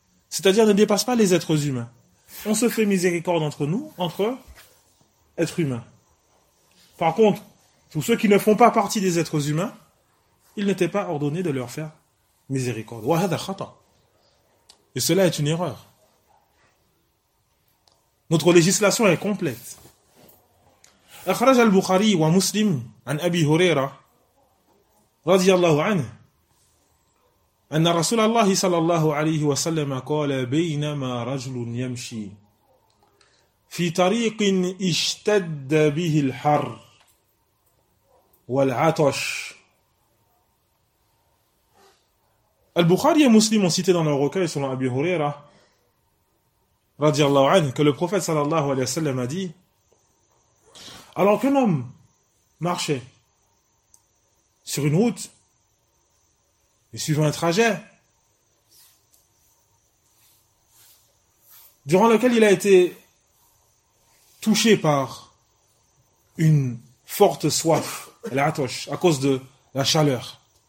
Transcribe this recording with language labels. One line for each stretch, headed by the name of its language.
French: C'est-à-dire ne dépasse pas les êtres humains. On se fait miséricorde entre nous, entre êtres humains. Par contre, tous ceux qui ne font pas partie des êtres humains, il n'était pas ordonné de leur faire miséricorde.
Arabic: وَهَذَا خَطَأ.
French: Et cela est une erreur. Notre législation est complète.
Arabic: أخرج البخاري ومسلم عن أبي هريرة رضي الله عنه أن رسول الله صلى الله عليه وسلم قال بينما رجل يمشي في طريق اشتد به الحر والعطش.
French: البخاري ومسلم ont cité dans leur recueil selon Abi Huraira
Arabic: رضي الله عنه
French: que le prophète
Arabic: صلى الله عليه وسلم
French: a dit: alors qu'un homme marchait sur une route et suivant un trajet durant lequel il a été touché par une forte soif, la atosh, à cause de la chaleur.